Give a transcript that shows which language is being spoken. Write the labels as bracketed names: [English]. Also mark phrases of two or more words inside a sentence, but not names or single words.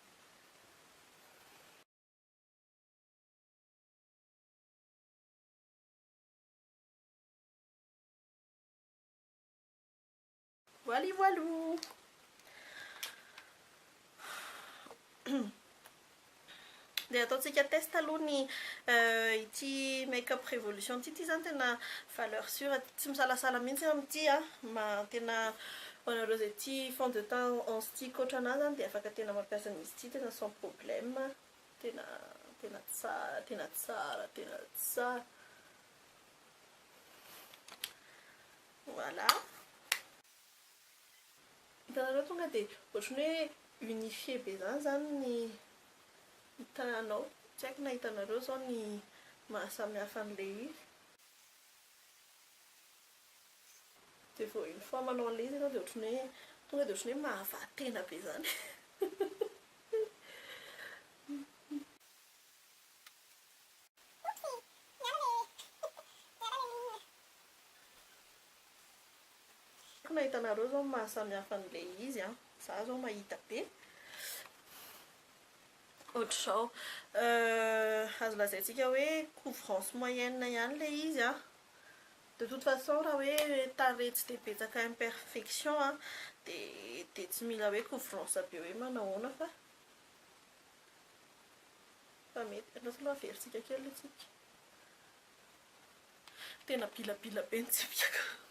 [French] Voilà, voilà. [Malagasy] Dia ataontsika test aloha ny ity make-up révolution ity zany tena [French] valeur sûre, [Malagasy] tsy misalasala mihitsy amin'ity tena hoanareo zay ty [French] fond de teint en stick [Malagasy] ohatranazy zany dia afaka tena mampiasa an'izy ity tena [French] sans problème, [Malagasy] tena tsara, tena tsara, tena tsara. [French] Voilà. [Malagasy] Hitanareo tonga dia ohatrany hoe unifié be zany ny tananao. Tsy haiko na hitanareo zao ny mahasamihafa an'ilay izy. Dia vao [French] une fois [Malagasy] manao an'ilay izy ianao dia ohatrany hoe tonga dia ohatrany hoe mahavatena be zany. Na hitanareo zao mahasamihafa an'ilay izy za zao mahita be. Ohatr'izao azo lazaintsika hoe [French] couvrance moyenne [Malagasy] ihany ilay izy [French] de toute façon [Malagasy] raha hoe tarehy tsy dia betsaka imperfection dia tsy mila hoe couvrance be hoe manahoana fa mety aloha averintsika kely itsika. Tena bilabila be ny tsipika.